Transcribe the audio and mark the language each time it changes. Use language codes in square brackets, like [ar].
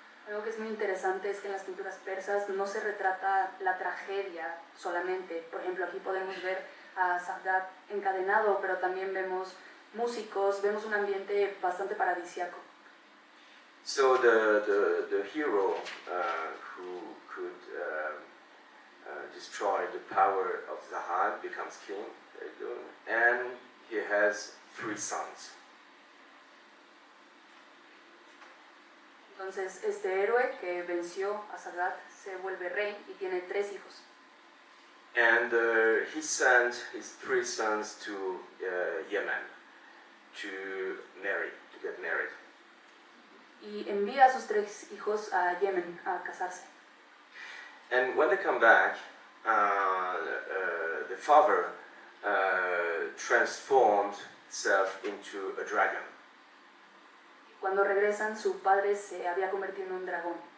[es] Algo que es muy interesante es que en las pinturas persas no se retrata la tragedia solamente. Por ejemplo, aquí podemos ver a Zahag encadenado, pero también vemos músicos, vemos un ambiente bastante paradisíaco. [en] So the hero who could destroy the power of Zahag becomes king, and he has 3 sons. [es] Entonces, este héroe que venció a Zahag se vuelve rey y tiene 3 hijos. [en] And he sent his 3 sons to Yemen to get married. [es] Y envía a sus 3 hijos a Yemen a casarse. [en] And when they come back, the father transformed himself into a dragon. [es] Cuando regresan, su padre se había convertido en un dragón.